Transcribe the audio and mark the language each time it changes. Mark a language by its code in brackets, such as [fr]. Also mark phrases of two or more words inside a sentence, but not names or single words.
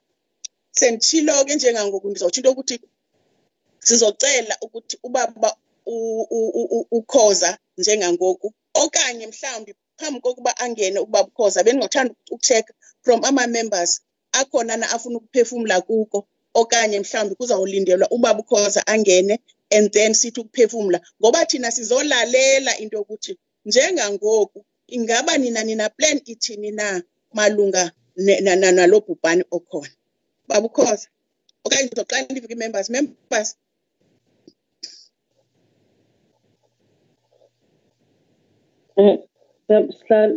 [xh] Senditshilo ke njengangoku ndizotsho into yokuthi sizocela ukuthi ubaba Ukhoza njengangoku okanye mhlawumbi phambi kokuba angene ubaba Ukhoza bendingathanda ukucheck from ama-members akhona na afuna ukuphefumula kuko, okanye mhlawumbi kuzawulindelwa ubaba Ukhoza angene [en] and then [xh] sithi ukuphefumula, ngoba thina sizolalela into yokuthi njengangoku ingaba nina plan ithini na malunga nalo bhubhane okhona. Baba Ukhoza okanye ndizoqala ndivike members. Sihlalo.